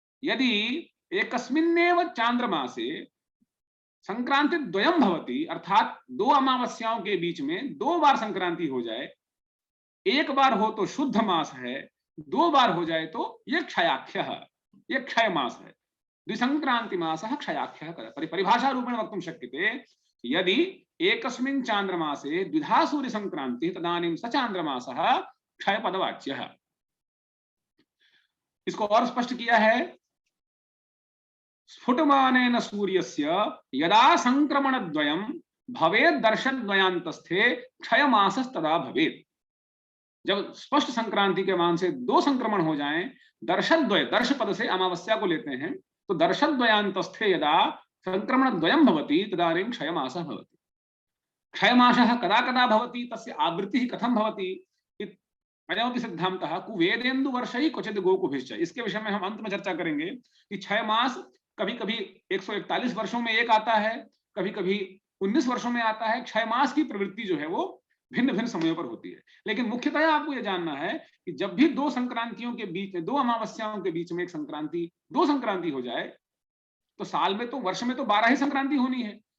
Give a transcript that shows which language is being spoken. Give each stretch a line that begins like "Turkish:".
Sanskrit: यदि एकस्मिन्नेव चांद्रमासे संक्रांतिद्वयं भवति
Hindi: अर्थात दो अमावस्याओं के बीच में दो बार संक्रांति हो जाए, एक बार हो तो शुद्ध मास है, दो बार हो जाए तो ये क्षयाख्यः, ये क्षय मास है।
Sanskrit: द्विसंक्रांति मासः क्षयाख्यः परिभाषा रूपेण वक्तुं शक्यते। यदि एकस्मिन् चांद्रमासे द्विधा सूर्य संक्रांति तदानीं स चांद्रमासः क्षयपदवाच्यः।
Hindi: इसको और स्पष्ट किया है,
Sanskrit: स्फुटमानेन सूर्यस्य यदा संक्रमणद्वयं भवेत् दर्शद्वयान्तस्थे क्षयमासस्तदा भवेत्।
Hindi: जब स्पष्ट संक्रांति के मान से दो संक्रमण हो जाएं, दर्शद्वय, दर्श पद से अमावस्या को लेते हैं, तो
Sanskrit: दर्शद्वयान्तस्थे यदा संक्रमणद्वयं भवति तदानीं क्षयमासः भवति। क्षयमासः कदा कदा भवति, तस्य आवृत्तिः कथं भवति, अयमपि सिद्धान्तः कुवेदेन्दु वर्षैः क्वचित् गोकुभिश्च।
Hindi: इसके विषय में हम अंत में चर्चा करेंगे कि क्षय मास कभी कभी 141 वर्षों में एक आता है, कभी कभी 19 वर्षों में आता है। क्षय मास की प्रवृत्ति जो है वो भिन्न भिन्न समयों पर होती है, लेकिन मुख्यतः आपको यह जानना है कि जब भी दो संक्रांतियों के बीच, दो अमावस्याओं के बीच में एक संक्रांति, दो संक्रांति हो जाए, तो साल में तो, वर्ष में तो 12 ही संक्रांति होनी है।